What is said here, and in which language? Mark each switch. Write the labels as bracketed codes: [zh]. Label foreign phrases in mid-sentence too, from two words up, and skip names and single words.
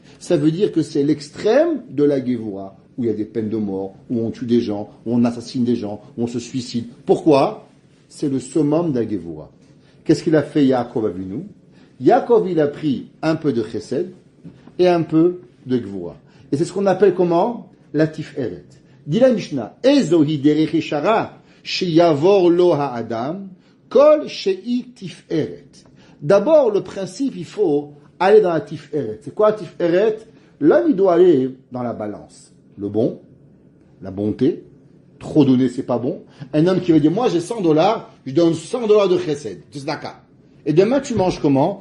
[fr] Ça veut dire que c'est l'extrême de la Gévoura, où il y a des peines de mort, où on tue des gens, où on assassine des gens, où on se suicide. Pourquoi? C'est le summum de la Gévoura. Qu'est-ce qu'il a fait Yaakov Avinu? Yaakov, il a pris un peu de chesed et un peu de Gévoura. Et c'est ce qu'on appelle comment? La tiferet. Dit la Mishnah, [he] איזוהי דרך ישרה שיבור לו האדם כל שהיא תפארת. [fr] D'abord, le principe, il faut aller dans la tiferet. C'est quoi la tiferet? L'homme, il doit aller dans la balance. Le bon, la bonté, trop donner c'est pas bon. Un homme qui va dire, moi j'ai $100, je donne $100 de chesed, de tzedaka. Et demain tu manges comment?